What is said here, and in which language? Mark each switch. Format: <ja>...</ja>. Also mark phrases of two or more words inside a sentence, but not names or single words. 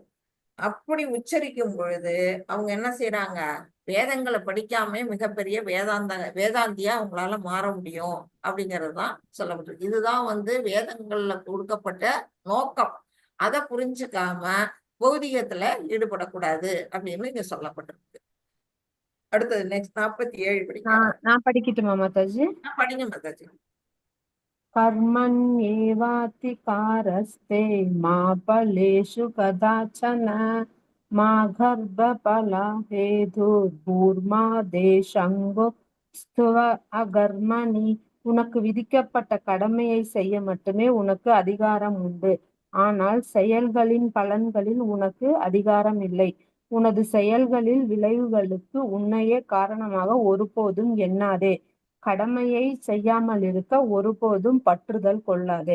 <ta>அப்படி உச்சரிக்கும் பொழுது அவங்க என்ன செய்யறாங்க, வேதங்களை படிக்காம மிகப்பெரிய வேதாந்தியா அவங்களால மாற முடியும் அப்படிங்கிறதுதான் சொல்லப்பட்டிருக்கு. இதுதான் வந்து வேதங்கள்ல கொடுக்கப்பட்ட நோக்கம். அதை புரிஞ்சுக்காம பௌதிகத்துல ஈடுபடக்கூடாது அப்படின்னு இங்க சொல்லப்பட்டிருக்கு. அடுத்தது நெக்ஸ்ட் 47 படிக்கிறேன். நான் படிக்கட்டுமா மாதாஜி? படிங்க மாதாஜி.</ta> <sa>कर्मण्येवाधिकारस्ते मा फलेषु कदाचन मा गर्भफलहेतुर्भूर्मादेशङ्गुस्त्व अகர்மணி.</sa> <ta>உனக்கு விதிக்கப்பட்ட கடமையை செய்ய மட்டுமே உனக்கு அதிகாரம் உண்டு. ஆனால் செயல்களின் பலன்களில் உனக்கு அதிகாரம் இல்லை. உனது செயல்களில் விளைவுகளுக்கு உன்னையே காரணமாக ஒருபோதும் எண்ணாதே. கடமையை செய்யாமல் இருக்க ஒருபோதும் பற்றுதல் கொள்ளாதே.</ta>